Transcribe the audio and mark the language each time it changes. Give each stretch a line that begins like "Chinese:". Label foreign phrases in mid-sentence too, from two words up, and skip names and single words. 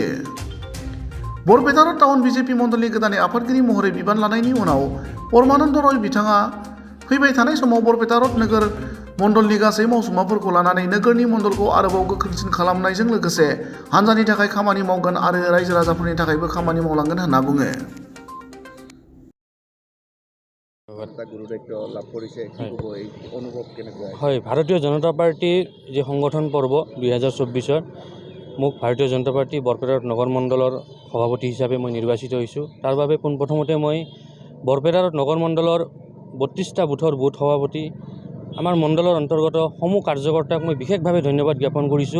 Bodo: बरपेटा रड टाउन बीजेपी मण्डलनि गोदानै आफादगिरि महरै बिबान लानायनि उनाव परमानन्द रय बिथाङा फैबाय थानाय समाव बरपेटा रड नोगोर मण्डलनि गासै मावसुमाफोरखौ लानानै नोगोरनि मण्डलखौ आरोबाव गोख्रोंसिन खालामनायजों लोगोसे हान्जानि थाखाय खामानि मावगोन आरो रायजो राजाफोरनि थाखायबो खामानि मावलांगोन होनना बुङो।
Assamese: হয়, ভাৰতীয় জনতা পাৰ্টিৰ যি সংগঠন পৰ্ব 2024 মোক ভাৰতীয় জনতা পাৰ্টি বৰপেটা নগৰ মণ্ডলৰ সভাপতি হিচাপে মই নিৰ্বাচিত হৈছোঁ। তাৰ বাবে পোনপ্ৰথমতে মই বৰপেটা নগৰ মণ্ডলৰ 32টা বুথৰ বুথ সভাপতি আমাৰ মণ্ডলৰ অন্তৰ্গত সমূহ কাৰ্যকৰ্তাক মই বিশেষভাৱে ধন্যবাদ জ্ঞাপন কৰিছোঁ।